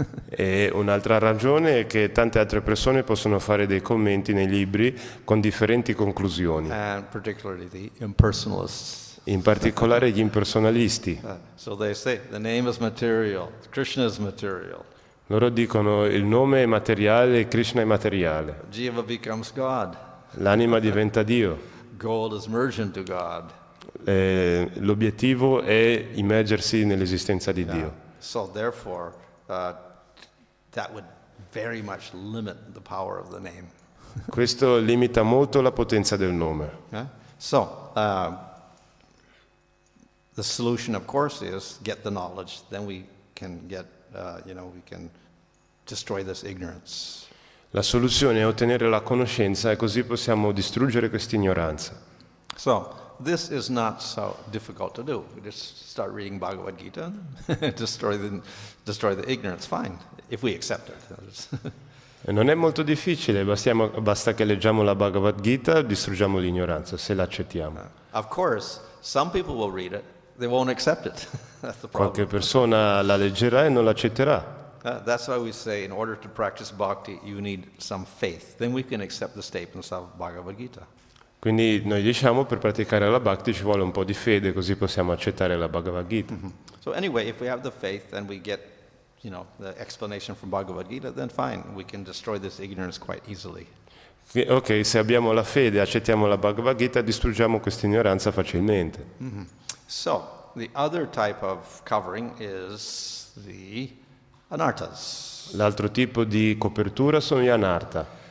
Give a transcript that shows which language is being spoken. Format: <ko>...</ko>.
<it>E un'altra ragione è che tante altre persone possono fare dei commenti nei libri con differenti conclusioni,</it> <en>And particularly the impersonalists.</en> <it>in particolare gli impersonalisti.</it> <en>So they say the name is material, Krishna is material,</en> <it>Loro dicono il nome è materiale e Krishna è materiale,</it> <en>Jiva becomes God,</en> <it>l'anima diventa Dio,</it> <en>gold is merged into God.</en> <it>l'obiettivo è immergersi nell'esistenza di Dio.</it> <en>So therefore, that would very much limit the power of the name.</en> <it>Questo limita molto la potenza del nome.</it> <en>So the solution, of course, is get the knowledge. Then we can get, we can destroy this ignorance.</en> <it>La soluzione è ottenere la conoscenza e così possiamo distruggere questa ignoranza.</it> <en>So this is not so difficult to do. We just start reading Bhagavad Gita, destroy the ignorance. Fine, if we accept it.</en> <it>E non è molto difficile, basta che leggiamo la Bhagavad Gita, distruggiamo l'ignoranza, se l'accettiamo.</it> <en>Of course, some people will read it, they won't accept it. That's the problem.</en> <it>Qualche persona la leggerà e non l'accetterà.</it> <en>That's why we say in order to practice bhakti, you need some faith. Then we can accept the statements of Bhagavad Gita.</en> <it>Quindi noi diciamo per praticare la Bhakti ci vuole un po' di fede, così possiamo accettare la Bhagavad Gita.</it> <en>So anyway, if we have the faith and we get, the explanation from Bhagavad Gita, then fine, we can destroy this ignorance quite easily.</en> <it>Ok, se abbiamo la fede, accettiamo la Bhagavad Gita, distruggiamo questa ignoranza facilmente.</it> <en>So the other type of covering is the anarthas.</en> <it>L'altro tipo di copertura sono gli anartha.</it>